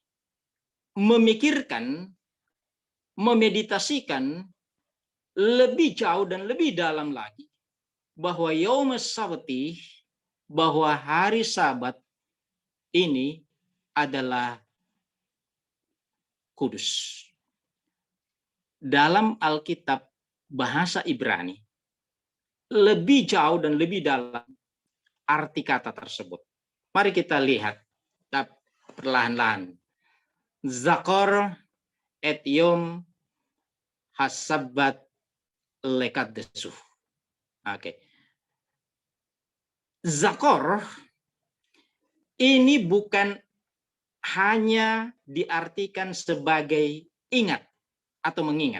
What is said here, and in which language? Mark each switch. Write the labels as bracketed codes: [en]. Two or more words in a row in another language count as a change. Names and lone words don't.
[id] Memikirkan, memeditasikan lebih jauh dan lebih dalam lagi bahwa [ar] يوم السبت, [id] bahwa hari Sabat ini adalah kudus. Dalam Alkitab bahasa Ibrani lebih jauh dan lebih dalam arti kata tersebut. Mari kita lihat perlahan-lahan. [he] זכור את יום השבת לקדשו. [id] Oke. Zakor ini bukan hanya diartikan sebagai ingat atau mengingat.